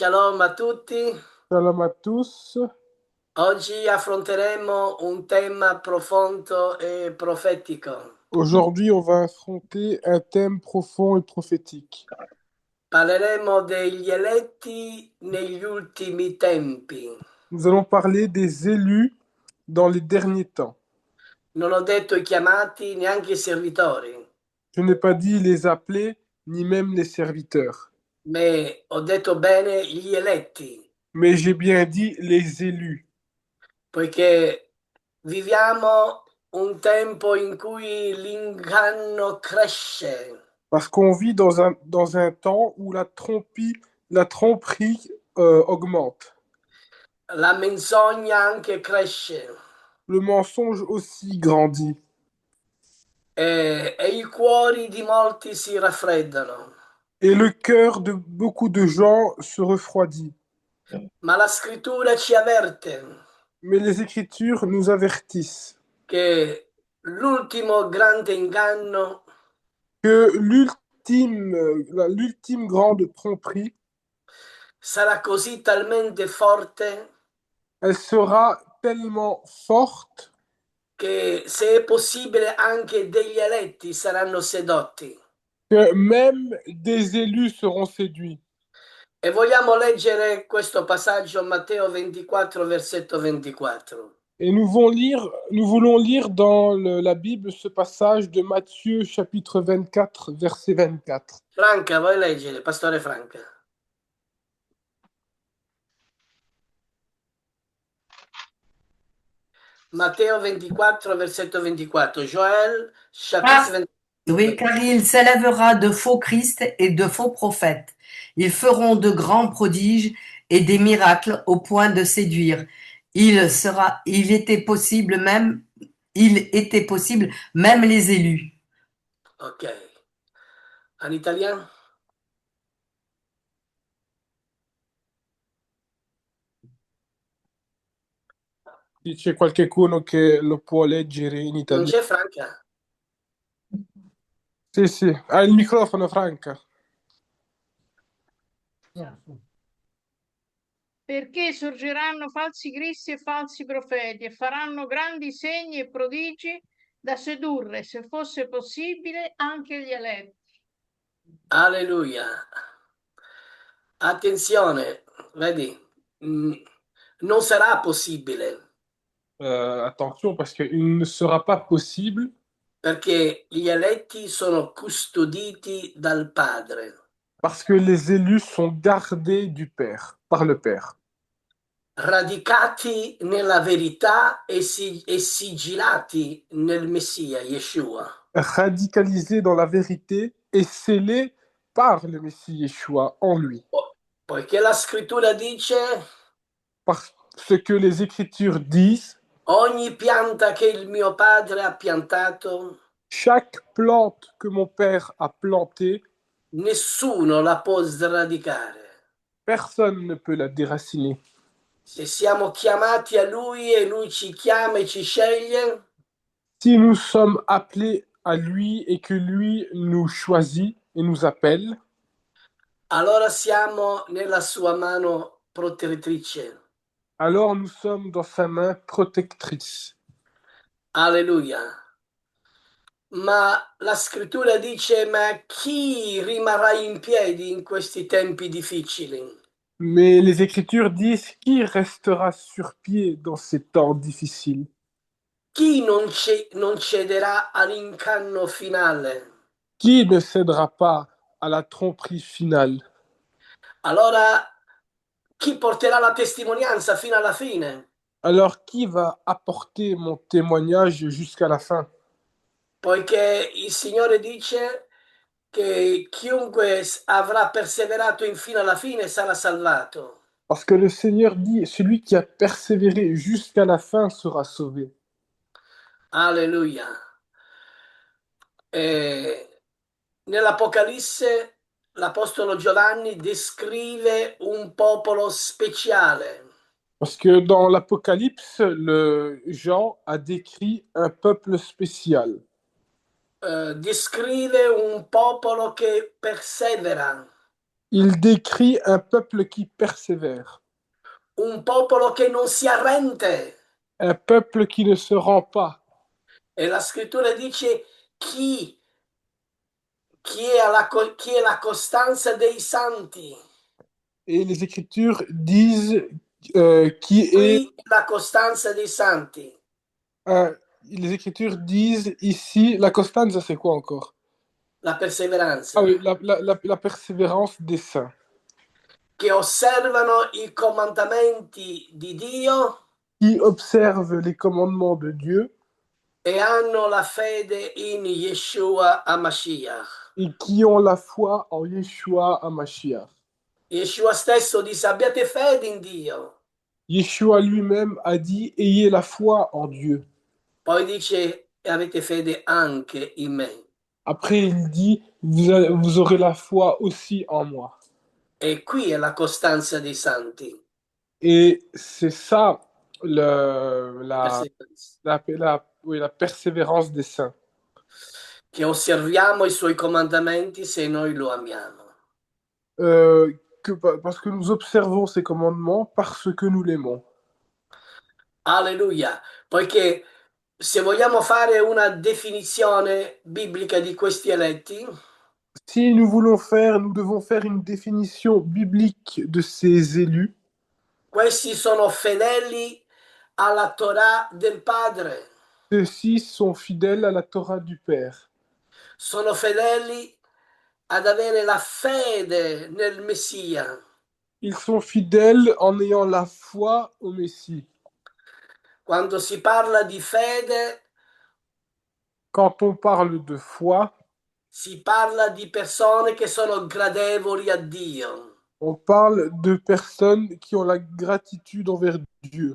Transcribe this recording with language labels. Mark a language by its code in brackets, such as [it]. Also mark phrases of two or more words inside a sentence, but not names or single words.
[it] Shalom a tutti. [fr] Shalom à tous. [it] Oggi affronteremo un tema profondo e profetico. [fr] Aujourd'hui, on va affronter un thème profond et prophétique. [it] Parleremo degli eletti negli ultimi tempi. [fr] Nous allons parler des élus dans les derniers temps. [it] Non ho detto i chiamati, neanche i servitori, [fr] Je n'ai pas dit les appelés, ni même les serviteurs, [it] ma ho detto bene gli eletti, [fr] mais j'ai bien dit les élus, [it] poiché viviamo un tempo in cui l'inganno cresce, [fr] parce qu'on vit dans un temps où la tromperie augmente. [it] la menzogna anche cresce [fr] Le mensonge aussi grandit [it] e i cuori di molti si raffreddano. [fr] et le cœur de beaucoup de gens se refroidit. [it] Ma la scrittura ci avverte [fr] Mais les Écritures nous avertissent [it] che l'ultimo grande inganno [fr] que l'ultime grande tromperie, [it] sarà così talmente forte [fr] elle sera tellement forte [it] che, se è possibile, anche degli eletti saranno sedotti. [fr] que même des élus seront séduits. [it] E vogliamo leggere questo passaggio, Matteo 24, versetto 24. [fr] Et nous voulons lire dans la Bible ce passage de Matthieu chapitre 24, verset 24. [it] Franca, vuoi leggere, Pastore Franca? Matteo 24, versetto 24. [fr] Joël, chapitre Ah, 24. oui, car il s'élèvera de faux Christ et de faux prophètes. Ils feront de grands prodiges et des miracles au point de séduire. Il était possible même les élus. Ok. En italien? [it] C'è qualcuno che lo può leggere in Non italiano? c'è Franca? Sì, sì, ha il microfono, Franca. Perché sorgeranno falsi cristi e falsi profeti e faranno grandi segni e prodigi da sedurre, se fosse possibile, anche gli eletti. Alleluia. Attenzione, vedi, mm, non sarà possibile [fr] Attention, parce qu'il ne sera pas possible, [it] perché gli eletti sono custoditi dal Padre, [fr] parce que les élus sont gardés du Père, par le Père, [it] radicati nella verità e sigillati nel Messia, Yeshua. [fr] radicalisés dans la vérité et scellés par le Messie Yeshua en lui. [it] Poiché la scrittura dice: [fr] Parce que les Écritures disent, [it] ogni pianta che il mio Padre ha piantato, [fr] chaque plante que mon Père a plantée, [it] nessuno la può sradicare. [fr] personne ne peut la déraciner. [it] Se siamo chiamati a Lui e Lui ci chiama e ci sceglie, [fr] Si nous sommes appelés à lui et que lui nous choisit et nous appelle, [it] allora siamo nella sua mano protettrice. [fr] alors nous sommes dans sa main protectrice. [it] Alleluia. Ma la scrittura dice: ma chi rimarrà in piedi in questi tempi difficili? [fr] Mais les Écritures disent qui restera sur pied dans ces temps difficiles? [it] Chi non cederà all'incanno finale? [fr] Qui ne cédera pas à la tromperie finale? [it] Allora, chi porterà la testimonianza fino alla fine? [fr] Alors qui va apporter mon témoignage jusqu'à la fin? [it] Poiché il Signore dice che chiunque avrà perseverato infino alla fine sarà salvato. [fr] Parce que le Seigneur dit, celui qui a persévéré jusqu'à la fin sera sauvé. [it] Alleluia. E nell'Apocalisse l'Apostolo Giovanni descrive un popolo speciale, [fr] Parce que dans l'Apocalypse, le Jean a décrit un peuple spécial. [it] descrive un popolo che persevera. [fr] Il décrit un peuple qui persévère, [it] un popolo che non si arrende. [fr] un peuple qui ne se rend pas. [it] E la scrittura dice chi è la costanza dei santi. [fr] Et les Écritures disent qui est [it] Qui è la costanza dei santi? [fr] un... Les Écritures disent ici, [it] la costanza, [fr] c'est quoi encore? [it] La [fr] Ah oui, [it] perseveranza. [fr] la persévérance des saints, [it] Che osservano i comandamenti di Dio [fr] qui observent les commandements de Dieu [it] e hanno la fede in Yeshua HaMashiach. [fr] et qui ont la foi en Yeshua HaMashiach. [it] Yeshua stesso dice abbiate fede in Dio. [fr] Yeshua lui-même a dit, ayez la foi en Dieu. [it] Poi dice e avete fede anche in me. [fr] Après, il dit, vous aurez la foi aussi en moi. [it] E qui è la costanza dei santi. [fr] Et c'est ça le, [it] Perseveranza. [fr] oui, la persévérance des saints. [it] Che osserviamo i suoi comandamenti se noi lo amiamo. [fr] Parce que nous observons ses commandements, parce que nous l'aimons. [it] Alleluia. Poiché se vogliamo fare una definizione biblica di questi eletti, [fr] Si nous devons faire une définition biblique de ces élus. [it] questi sono fedeli alla Torah del Padre, [fr] Ceux-ci sont fidèles à la Torah du Père. [it] sono fedeli ad avere la fede nel Messia. [fr] Ils sont fidèles en ayant la foi au Messie. [it] Quando si parla di fede, [fr] Quand on parle de foi, [it] si parla di persone che sono gradevoli a Dio. [fr] on parle de personnes qui ont la gratitude envers Dieu.